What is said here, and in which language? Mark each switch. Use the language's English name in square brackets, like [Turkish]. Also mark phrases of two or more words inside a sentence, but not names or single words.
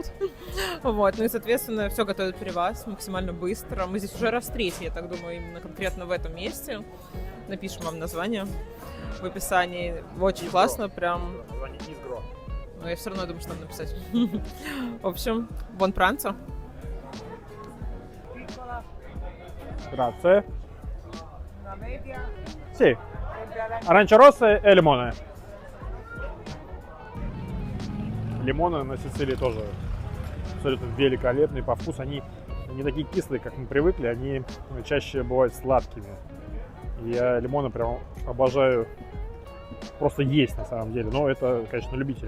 [Russian] Вот, ну и, соответственно, все готовят при вас максимально быстро. Мы здесь уже раз третий, я так думаю, именно конкретно в этом месте. Напишем вам название в описании. Очень Изгро. классно, прям. Название Изгро. Но я все равно думаю, что надо написать. В общем, [Italian] buon pranzo. Grazie. Sì. Arancia rossa e limone. [Russian] Лимоны на Сицилии тоже абсолютно великолепные по вкусу. Они не такие кислые, как мы привыкли, они чаще бывают сладкими. И я лимоны прям обожаю просто есть на самом деле, но это, конечно, любители.